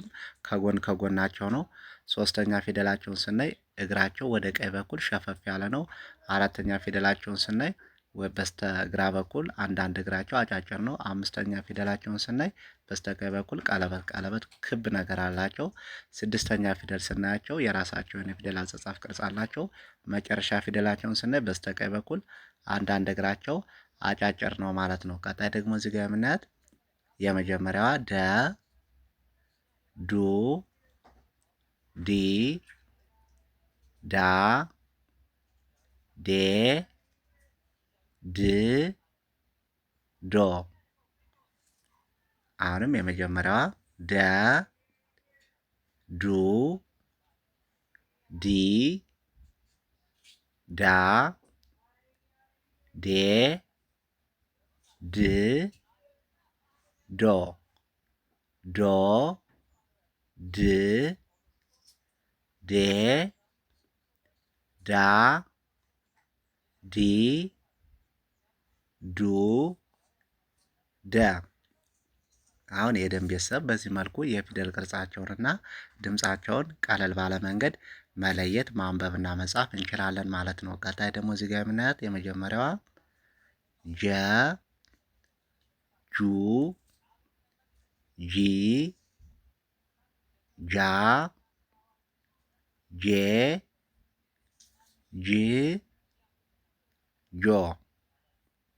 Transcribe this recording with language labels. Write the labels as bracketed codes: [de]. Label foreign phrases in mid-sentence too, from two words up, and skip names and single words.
[am] ከጎን ከጎናቸው ነው። ሶስተኛ ፊደላቸውን ስናይ እግራቸው ወደ ቀኝ በኩል ሸፈፍ ያለ ነው። አራተኛ ፊደላቸውን ስናይ በስተግራ በኩል አንዳንድ እግራቸው አጫጭር ነው። አምስተኛ ፊደላቸውን ስናይ በስተቀኝ በኩል ቀለበት ቀለበት ክብ ነገር አላቸው። ስድስተኛ ፊደል ስናያቸው የራሳቸውን የፊደል አጻጻፍ ቅርጽ አላቸው። መጨረሻ ፊደላቸውን ስናይ በስተቀኝ በኩል አንዳንድ እግራቸው አጫጭር ነው ማለት ነው። ቀጣይ ደግሞ እዚህ ጋር የምናያት የመጀመሪያዋ ደ፣ ዱ፣ ዲ፣ ዳ፣ ዴ፣ ድ፣ ዶ። አሁንም የመጀመሪያዋ ደ፣ ዱ፣ ዲ፣ ዳ፣ ዴ፣ ድ፣ ዶ። ዶ፣ ድ፣ ዴ፣ ዳ፣ ዲ፣ ዱ፣ ደ። አሁን የደም ቤተሰብ በዚህ መልኩ የፊደል ቅርጻቸውንና ድምጻቸውን ቀለል ባለ መንገድ መለየት ማንበብና መጻፍ እንችላለን ማለት ነው። ቀጣይ ደግሞ እዚህ ጋር የምናያት የመጀመሪያዋ ጀ፣ ጁ፣ ጂ፣ ጃ፣ ጄ፣ ጅ፣ ጆ።